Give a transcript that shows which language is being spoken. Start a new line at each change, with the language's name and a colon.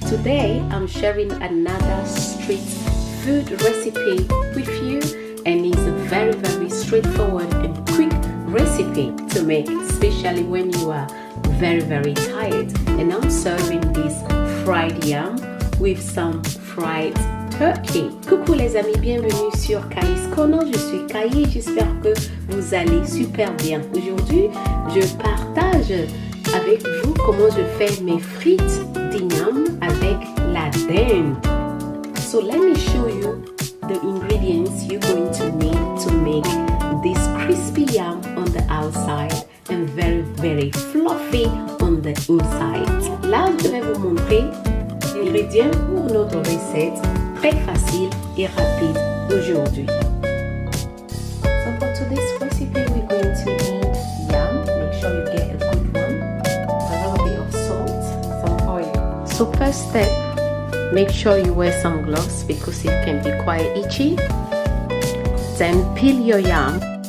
English: Today I'm sharing another street food recipe with you, and it's a very straightforward and quick recipe to make, especially when you are very tired. And I'm serving this fried yam with some fried turkey.
French: Coucou les amis, bienvenue sur Kai's Corner. Je suis Kai et j'espère que vous allez super bien. Aujourd'hui, je partage avec vous comment je fais mes frites d'igname avec la dinde.
English: So let me show you the ingredients you're going to need to make this crispy yam on the outside and very fluffy on the inside.
French: Là, je vais vous montrer les ingrédients pour notre recette très facile et rapide aujourd'hui.
English: So for today's recipe, we're going to need yam. Make sure you get a good one. A little bit of salt, some oil. So first step, make sure you wear some gloves because it can be quite itchy. Then peel your yam.